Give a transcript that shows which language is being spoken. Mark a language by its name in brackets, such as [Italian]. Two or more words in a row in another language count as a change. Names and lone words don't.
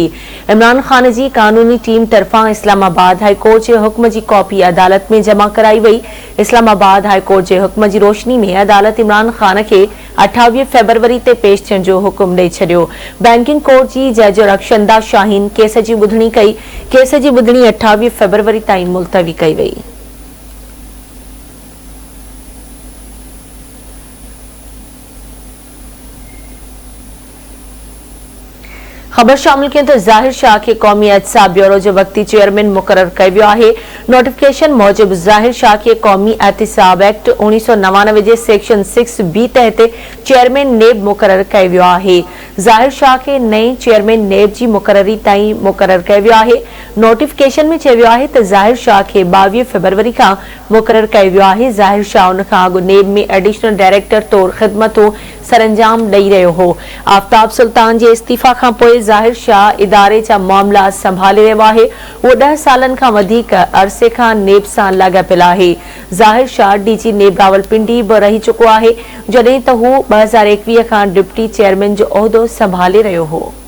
[Sindhi] इमरान खान जी कानूनी टीम तरफ़ां इस्लामाबाद [English] High Court [Sindhi] जे हुक्म जी कॉपी अदालत में जमा कराई वई। इस्लामाबाद [English] High Court [Sindhi] जे हुक्म जी रोशनी में अदालत इमरान खान के 28 फरवरी ते पेश थियण जो हुकुम ॾेई छॾियो। [English] Banking Court [Sindhi] जी जज रक्षंदा शाहीन केस जी ॿुधणी कई। केस जी ॿुधणी 28 फरवरी ताईं मुलतवी कई वई। खबर शामिल करें तो ज़ाहिर शाह के कौमी एहतसाब ब्यूरो जो वक्ती चेयरमैन मुकर्रर किया वियो आहे। नोटिफिकेशन मूजिब ज़ाहिर शाह के कौमी एहतसाब एक्ट 1999 जे सेक्शन 6B तहत चेयरमैन नेब मुकर्रर किया वियो आहे। ज़ाहिर शाह के नए चेयरमैन नेब जी मुकर्ररी ताईं मुकर्रर किया वियो आहे। नोटिफिकेशन में चयो वियो आहे त ज़ाहिर शाह के 22 फरवरी का मुकर्रर किया वियो आहे। ज़ाहिर शाह उन खां अॻु नेब में [English] Additional Director [Sindhi] तौर ख़िदमतूं सरंजाम ॾेई रहियो हो। आफ्ताब सुल्तान जे इस्तीफ़ा खां पोइ ज़ाहिर शाह इदारे जा मामला संभाले रहियो आहे। वो 10 सालन खां वधीक अरसे खां नेब सां लाॻापियल आहे। ज़ाहिर शाह डीजी नेब रावलपिंडी बि रही चुको आहे, जॾहिं त हू 2021 खां [English] Deputy Chairman [Sindhi] जो उहिदो संभाले रहियो हो।